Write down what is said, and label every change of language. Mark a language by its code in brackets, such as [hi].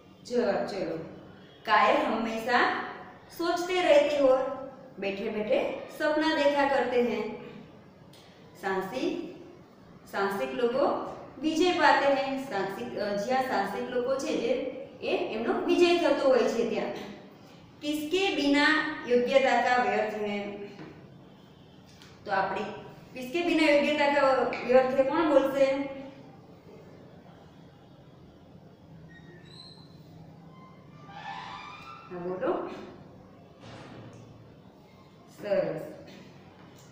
[hi] जवाब चलो, कायर हमेशा सोचते रहते और बैठे बैठे सपना देखा करते हैं। साहसिक लोगों विजय पाते हैं। [gu] જ્યાં સાહસિક લોકો છે જે એમનો વિજય થતો હોય છે ત્યાં। [hi] किसके बिना योग्यता का व्यर्थ है, तो આપણે किसके बिना योग्यता का व्यर्थ है कौन बोलते हैं? हाँ बोलो, सरस।